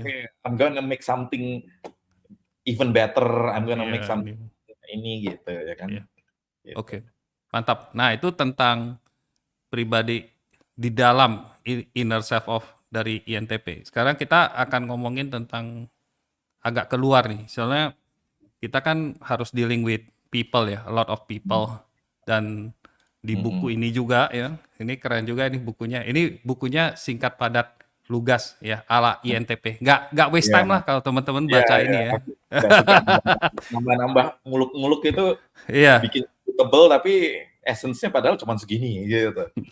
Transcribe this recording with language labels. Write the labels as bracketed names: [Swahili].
[English] ini I'm gonna make something even better. I'm gonna make [Indonesian] something ini gitu ya kan. iya. Gitu. Oke, mantap. Nah, itu tentang pribadi di dalam [English] inner self of [Indonesian] dari INTP. Sekarang kita akan ngomongin tentang agak keluar nih. Soalnya kita kan harus [English] dealing with people [Indonesian] ya, [English] a lot of people. [Indonesian] Dan di buku Mm-mm. ini juga ya, ini keren juga ini bukunya. Ini bukunya singkat padat lugas ya, ala INTP. Nggak waste Iya, time lah kalau teman-teman iya, baca iya. ini ya. Aku nggak suka nambah-nambah muluk-muluk itu Iya, bikin tebel tapi essence-nya padahal cuma segini gitu.